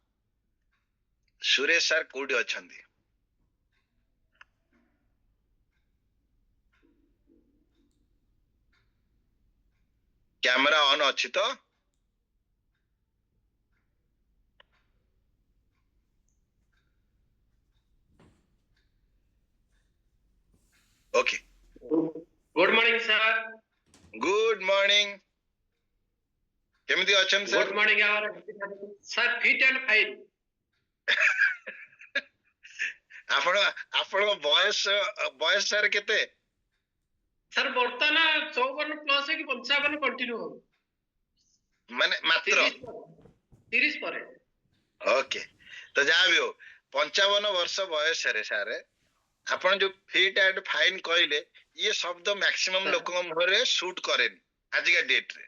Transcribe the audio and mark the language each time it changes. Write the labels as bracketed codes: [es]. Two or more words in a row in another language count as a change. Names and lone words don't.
[or] ସୁରେଶ ସାର୍ କୋଉଠି ଅଛନ୍ତି? କ୍ୟାମେରା ଅନ୍ ଅଛି ତ? ଓକେ, [en] Good morning, sir. good morning. [or] କେମିତି ଅଛନ୍ତି ସାର୍? [en] Good morning, our sir. Fit and fine. [or] ଆପଣଙ୍କ ବୟସ ସାର୍ କେତେ? Sir, ବର୍ତ୍ତମାନ 54 ପ୍ଲସ୍ ହେଇକି 55 କଣ୍ଟିନ୍ୟୁ ହବ। ମାନେ ମାତ୍ର 30 ପରେ। ଓକେ, ତ ଯାହା ବି ହଉ 55 ବର୍ଷ ବୟସରେ ସାର୍ ଆପଣ ଯୋଉ [en] fit and fine [or] କହିଲେ, ଇଏ ଶବ୍ଦ ମ୍ୟାକ୍ସିମମ୍ ଲୋକଙ୍କ ମୁହଁରେ ସୁଟ୍ କରେନି ଆଜିକା ଡେଟରେ।